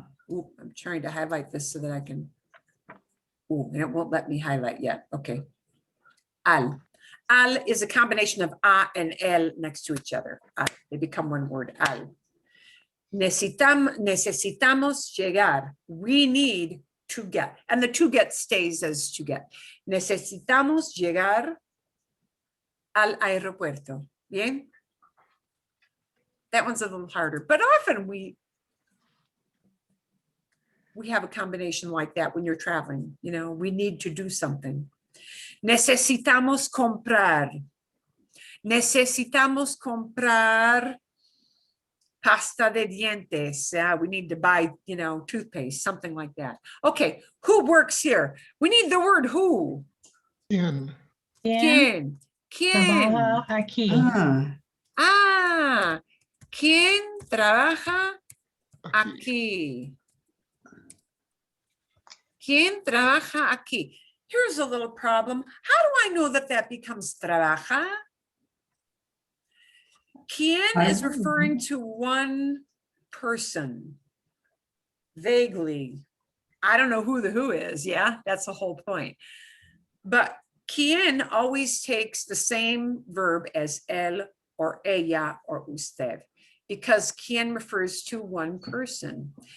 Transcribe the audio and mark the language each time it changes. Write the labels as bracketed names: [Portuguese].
[English] Ooh, I'm trying to highlight this so that I can. Ooh, and it won't let me highlight yet. Okay. Al. Al is a combination of a and el next to each other. Al. They become one word. Al. Necesitamos llegar. We need to get. And the to get stays as to get. [Spanish] Necesitamos llegar al aeropuerto. Bien? [English] That one's a little harder, but often we have a combination like that when you're traveling. You know, we need to do something. [Spanish] Necesitamos comprar. Necesitamos comprar pasta de dientes. [English] We need to buy, you know, toothpaste, something like that. Okay, who works here? We need the word who. In. [Spanish] ¿Quién? ¿Quién? Trabaja aquí. Ah, ¿quién trabaja Aquí. aquí? [English] ¿Quién trabaja aquí? Here's a little problem. How do I know that that becomes trabaja? ¿Quién is referring to one person? Vaguely. I don't know who the who is. Yeah, that's the whole point. But ¿quién always takes the same verb as él or ella or usted, because ¿quién refers to one person?